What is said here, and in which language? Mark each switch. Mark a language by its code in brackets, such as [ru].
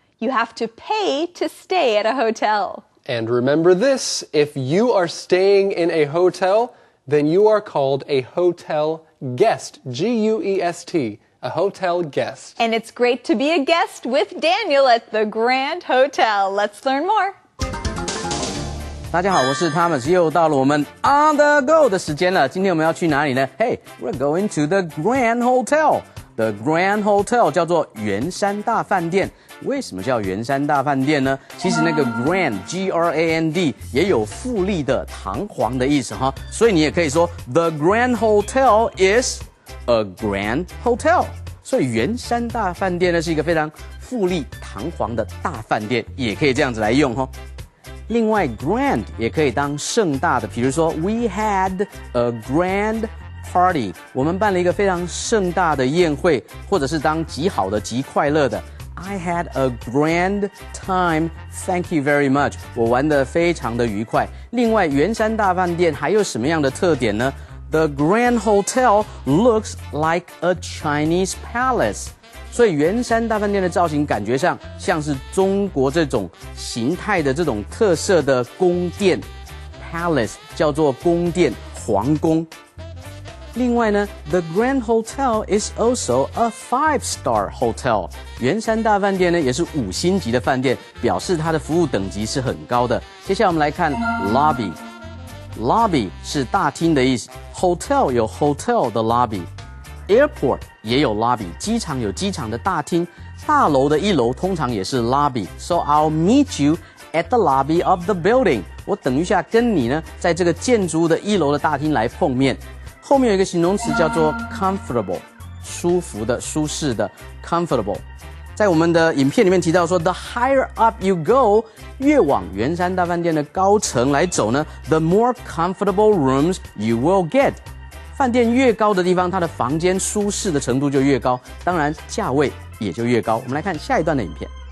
[en] You have to pay to stay at a hotel. And remember this, if you are staying in a hotel, then you are called a hotel guest. G-U-E-S-T, a hotel guest. And it's great to be a guest with Daniel at the Grand Hotel. Let's learn more. [zh] 大家好，我是 Thomas， 又到了我们 On the Go 的时间了。今天我们要去哪里呢？ [en] Hey, we're going to the Grand Hotel。The Grand Hotel [zh] 叫做圆山大饭店。为什么叫圆山大饭店呢？其实那个 Grand G-R-A-N-D 也有富丽的、堂皇的意思哈。所以你也可以说 [en] The Grand Hotel is a grand hotel。 [zh] 所以圆山大饭店呢是一个非常富丽堂皇的大饭店，也可以这样子来用哈。另外 grand 也可以当盛大的，比如说 [en] We had a grand party， [zh] 我们办了一个非常盛大的宴会，或者是当极好的、极快乐的。 [en] I had a grand time. Thank you very much. [zh] 我玩得非常的愉快。另外，圆山大饭店还有什么样的特点呢？ [en] The Grand Hotel looks like a Chinese palace. [zh] 所以圆山大饭店的造型感觉上像是中国这种形态的这种特色的宫殿。 Palace 叫做宫殿、皇宫。另外呢 [en] ，The Grand Hotel is also a 5-star hotel。 [zh] 圆山大饭店呢也是5星级的饭店，表示它的服务等级是很高的。接下来我们来看 lobby。Lobby 是大厅的意思 ，hotel 有 hotel 的 lobby。Airport 也有 lobby， 机场有机场的大厅，大楼的1楼通常也是 lobby。 [en] So I'll meet you at the lobby of the building。 [zh] 我等一下跟你呢，在这个建筑物的1楼的大厅来碰面。后面有一个形容词叫做 comfortable， 舒服的、舒适的 comfortable。在我们的影片里面提到说 ， [en] the higher up you go， [zh] 越往圆山大饭店的高层来走呢 ， [en] the more comfortable rooms you will get。 [zh] 饭店越高的地方，它的房间舒适的程度就越高，当然价位也就越高。我们来看下一段的影片。